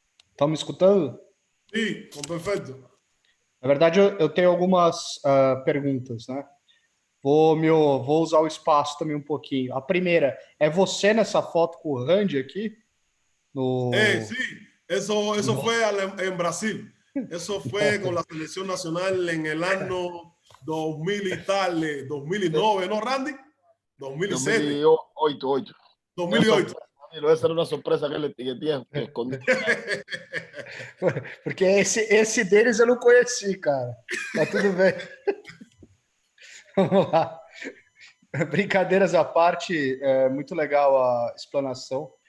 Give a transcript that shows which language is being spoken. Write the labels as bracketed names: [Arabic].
[Portuguese] Estão me escutando? Sim, perfeito. Na verdade, eu tenho algumas perguntas, né? Vou usar o espaço também um pouquinho. A primeira, é você nessa foto com o Randy aqui? [Spanish] Sí, eso fue en Brasil. Eso fue con la selección nacional en el año 2000 y tal, 2009, ¿no, Randy? 2007. 2008. 2008. [Portuguese] Essa era uma surpresa que tinha escondido. Porque esse deles eu não conheci, cara. Mas tudo bem. Vamos lá. Brincadeiras à parte, é muito legal a explanação.